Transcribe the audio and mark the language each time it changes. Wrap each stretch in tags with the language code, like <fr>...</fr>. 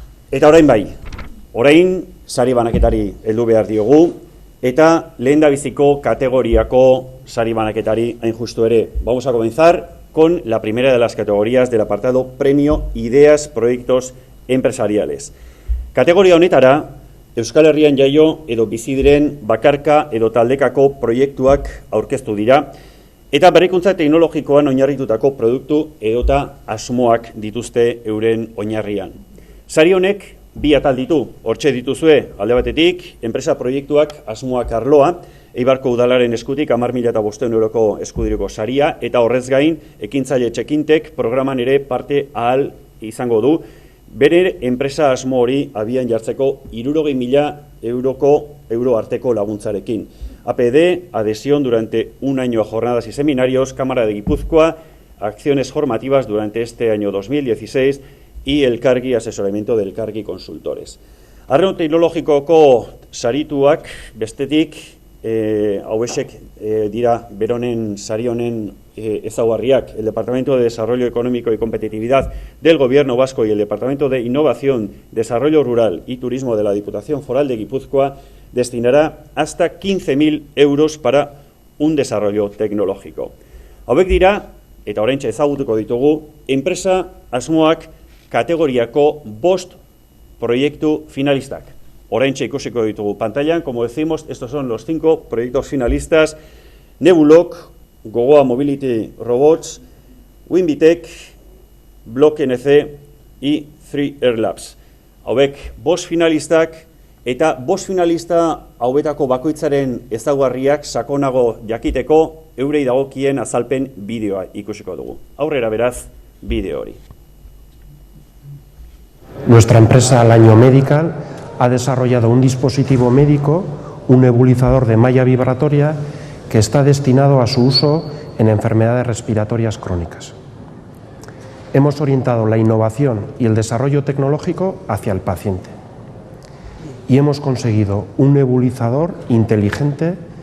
<eu>Eta orain bai, orain sari banaketari heldu behar diogu, eta lehendabiziko kategoriako sari banaketari hain justu ere.</eu> <es>Vamos a comenzar con la primera de las categorías del apartado Premio Ideas Proyectos Empresariales.</es> <eu>Kategoria honetara, Euskal Herrian jaio edo bizi diren bakarka edo taldekako proiektuak aurkeztu dira, eta berrikuntza teknologikoan oinarritutako produktu edota asmoak dituzte euren oinarrian. Sari honek bi atal ditu, hortxe dituzue, alde batetik, enpresa proiektuak asmoak arloa, Eibarko Udalaren eskutik 10.500 euroko eskudireko saria, eta horrez gain, ekintzaile txekintek programan ere parte ahal izango du, bere enpresa asmo hori abian jartzeko 60.000 euro arteko laguntzarekin.</eu> <es>APD, adhesión durante un año a jornadas y seminarios, Cámara de Guipúzcoa, acciones formativas durante este año 2016 y Elkargi, asesoramiento del Elkargi Consultores.</es> <eu>Arreun teknologikoko sarituak bestetik, hauesek dira beronen sari honen ezaugarriak,</eu> <es>el Departamento de Desarrollo Económico y Competitividad del Gobierno Vasco y el Departamento de Innovación, Desarrollo Rural y Turismo de la Diputación Foral de Guipúzcoa destinará hasta 15.000 euros para un desarrollo tecnológico.</es> <eu>Hauek dira, eta oraintxe ezagutuko ditugu, enpresa asmoak kategoriako 5 proiektu finalistak. Oraintxe ikusiko ditugu pantallan,</eu> <es>como decimos, estos son los 5 proyectos finalistas: Nebuloc, Gogoa Mobility Robots, Winbitech, Block NC y 3 Air Labs.</es> <eu>Hauek 5 finalistak, eta 5 finalista hauetako bakoitzaren ezaugarriak sakonago jakiteko eurei dagokien azalpen bideoa ikusiko dugu. Aurrera beraz, bideo hori.</eu> <es>Nuestra empresa Alaño Medical ha desarrollado un dispositivo médico, un nebulizador de malla vibratoria que está destinado a su uso en enfermedades respiratorias crónicas. Hemos orientado la innovación y el desarrollo tecnológico hacia el paciente y hemos conseguido un nebulizador inteligente</es>